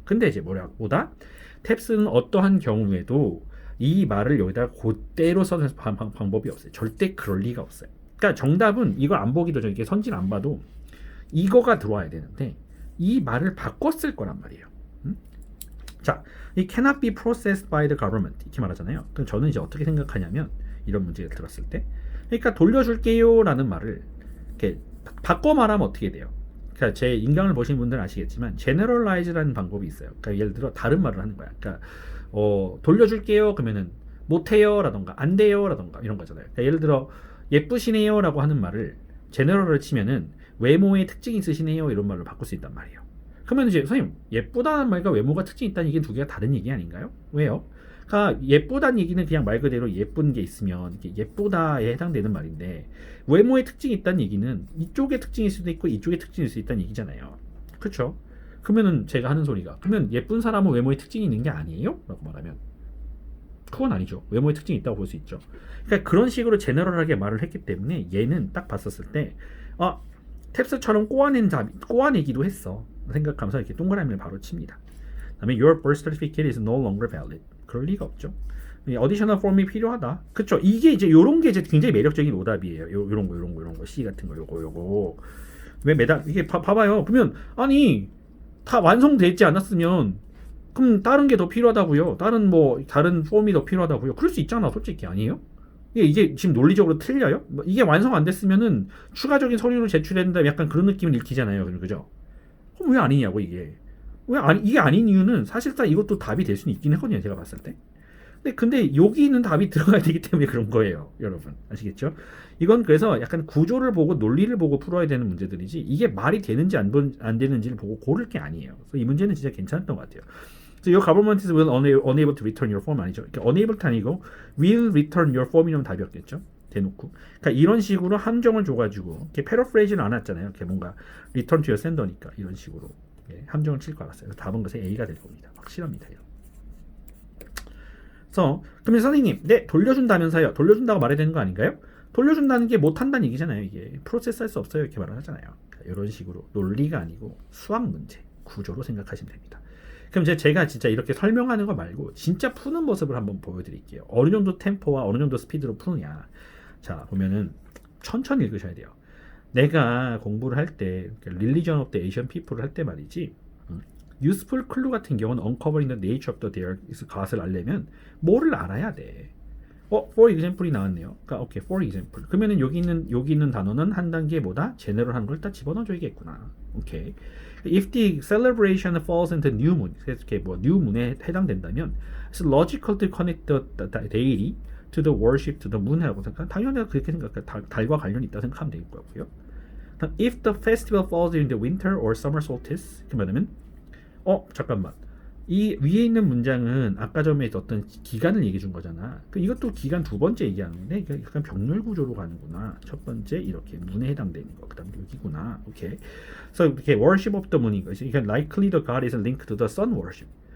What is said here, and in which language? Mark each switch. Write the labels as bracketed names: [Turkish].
[Korean] 근데 이제 뭐다? 탭스는 어떠한 경우에도 이 말을 여기다가 그대로 써는 방법이 없어요. 절대 그럴 리가 없어요. 그러니까 정답은 이거 안 보기도 전에 이게 선지를 안 봐도 이거가 들어와야 되는데 이 말을 바꿨을 거란 말이에요. 자, 이 [English] cannot be processed by the government [Korean] 이렇게 말하잖아요. 그럼 저는 이제 어떻게 생각하냐면 이런 문제를 들었을 때 그러니까 돌려줄게요라는 말을 이렇게 바꿔 말하면 어떻게 돼요? 그러니까 제 인강을 보신 분들은 아시겠지만 generalize라는 방법이 있어요. 그러니까 예를 들어 다른 말을 하는 거야. 그러니까 돌려줄게요. 그러면은 못해요라던가 안 돼요라던가 이런 거잖아요. 그러니까 예를 들어 예쁘시네요라고 하는 말을 제너럴을 치면은 외모의 특징이 있으시네요 이런 말로 바꿀 수 있단 말이에요. 그러면 이제 선생님 예쁘다는 말과 외모가 특징이 있다는 얘기는 두 개가 다른 얘기 아닌가요? 왜요? 그러니까 예쁘다는 얘기는 그냥 말 그대로 예쁜 게 있으면 예쁘다에 해당되는 말인데 외모의 특징이 있다는 얘기는 이쪽의 특징일 수도 있고 이쪽의 특징일 수 있다는 얘기잖아요. 그렇죠? 그러면은 제가 하는 소리가 그러면 예쁜 사람은 외모의 특징이 있는 게 아니에요? 라고 말하면 그건 아니죠. 외모의 특징이 있다고 볼 수 있죠. 그러니까 그런 식으로 제너럴하게 말을 했기 때문에 얘는 딱 봤었을 때 탭스처럼 꼬아내기도 했어. 생각하면서 이렇게 동그라미를 바로 칩니다. [English] 그다음에 your birth certificate is no longer valid. [Korean] 그럴 리가 없죠. 어디셔널 폼이 필요하다. 그쵸? 이게 이제 요런 게 이제 굉장히 매력적인 오답이에요. 요런 거 C 같은 거 요거 왜 매달 이게 봐봐요. 그러면 아니 다 완성되지 않았으면 그럼 다른 게 더 필요하다고요. 다른 폼이 더 필요하다고요. 그럴 수 있잖아, 솔직히 아니에요? 이게 지금 논리적으로 틀려요? 이게 완성 안 됐으면은 추가적인 서류를 제출했는데 약간 그런 느낌을 일으키잖아요. 그죠? 그럼 왜 아니냐고 이게. 이게 아닌 이유는 사실상 이것도 답이 될 수는 있긴 하거든요. 제가 봤을 때. 근데 여기는 답이 들어가야 되기 때문에 그런 거예요. 여러분. 아시겠죠? 이건 그래서 약간 구조를 보고 논리를 보고 풀어야 되는 문제들이지 이게 말이 되는지 안 되는지를 보고 고를 게 아니에요. 그래서 이 문제는 진짜 괜찮았던 것 같아요. [English] So your government is unable to return your form [Korean] 아니죠? [English] unable도 아니고 will return your form이면 답이었겠죠? [Korean] 대놓고. 그러니까 이런 식으로 함정을 줘가지고 이렇게 패러프레이즈는 안 왔잖아요. 이렇게 뭔가 return to your sender니까 이런 식으로 함정을 칠 거 알았어요. 답은 것에 A가 될 겁니다. 확실합니다. 그래서 그러면 선생님, 네 돌려준다면서요? 돌려준다고 말해야 되는 거 아닌가요? 돌려준다는 게 못한다는 얘기잖아요. 이게 프로세스 할 수 없어요. 이렇게 말을 하잖아요. 그러니까 이런 식으로 논리가 아니고 수학 문제, 구조로 생각하시면 됩니다. 그럼 제가 진짜 이렇게 설명하는 거 말고 진짜 푸는 모습을 한번 보여드릴게요. 어느 정도 템포와 어느 정도 스피드로 푸느냐. 자 보면은 천천히 읽으셔야 돼요. 내가 공부를 할 때 [English] Religion of the Asian People [Korean] 을 할 때 말이지 Useful Clue 같은 경우는 [English] Uncovering the Nature of the Their [Korean] 것을 알려면 뭐를 알아야 돼. for example이 나왔네요. 그러니까 오케이, for example. 그러면은 여기 있는 단어는 한 단계 뭐다? 제너럴한 걸 다 집어넣어줘야겠구나. 오케이. [English] If the celebration falls into new moon, 이렇게 new moon에 [Korean] 해당된다면, [English] it's logical to connect the deity to the worship to the moon이라고 생각. [Korean] 당연히 내가 그렇게 생각해. 달과 관련이 있다 생각하면 될 거고요. [English] If the festival falls during the winter or summer solstice, [Korean] 그 말하면 잠깐만. 이 위에 있는 문장은 아까 전에 어떤 기간을 얘기해 준 거잖아. 이것도 기간 두 번째 얘기하는데 이게 약간 병렬 구조로 가는구나. 첫 번째 이렇게 문에 해당되는 거. 그다음 여기구나. 오케이. 그래서 이렇게 [English] worship of the moon [Korean] 인 거지. [English] 이게 likely the god is linked to the sun worship.